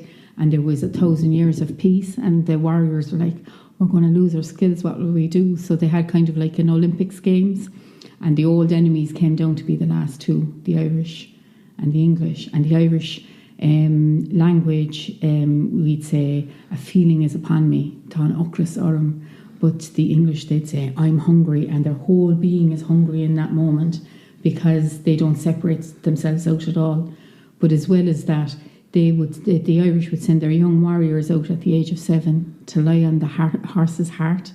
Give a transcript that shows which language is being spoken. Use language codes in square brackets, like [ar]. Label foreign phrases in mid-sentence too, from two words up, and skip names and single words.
[en] And there was 1,000 years of peace, and the warriors were like, we're going to lose our skills, what will we do? So they had kind of like an Olympics games, and the old enemies came down to be the last two, the Irish and the English. And the Irish language, we'd say, a feeling is upon me, [ga] Tá ocras orm. [en] But the English, they'd say, I'm hungry, and their whole being is hungry in that moment because they don't separate themselves out at all. But as well as that, the Irish would send their young warriors out at the age of 7 to lie on the horse's heart.